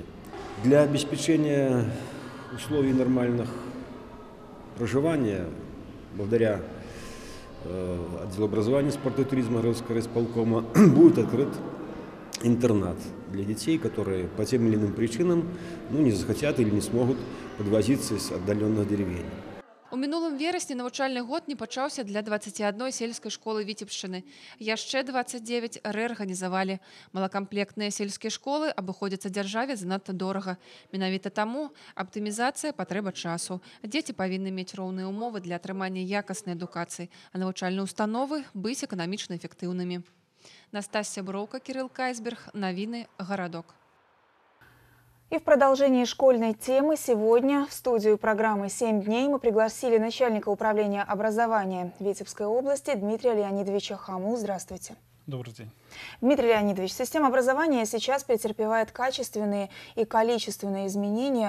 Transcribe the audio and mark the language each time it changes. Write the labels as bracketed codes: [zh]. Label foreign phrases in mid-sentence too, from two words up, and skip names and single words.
[ru] Для обеспечения условий нормальных проживания благодаря отделу образования, спорта и туризма городского райисполкома будет открыт интернат для детей, которые по тем или иным причинам не захотят или не смогут подвозиться из отдаленных деревень. [be] У мінулым верасні навучальны год не пачаўся для 21 сельскай школы Віцебшчыны. Яшчэ 29 рэарганізавалі. Малакамплектныя сельскія школы абыходзяцца дзяржаве занадта дорага. Менавіта таму аптымізацыя патрэба часу. Дзеці павінны мець роўныя ўмовы для атрымання якаснай адукацыі, а навучальныя установы быць эканамічна эфектыўнымі. Настасья Броўка, Кирилл Кайсберг. Новины «Городок». [ru] И в продолжении школьной темы сегодня в студию программы «7 дней» мы пригласили начальника управления образования Витебской области Дмитрия Леонидовича Хаму. Здравствуйте. Добрый день. Дмитрий Леонидович, система образования сейчас претерпевает качественные и количественные изменения.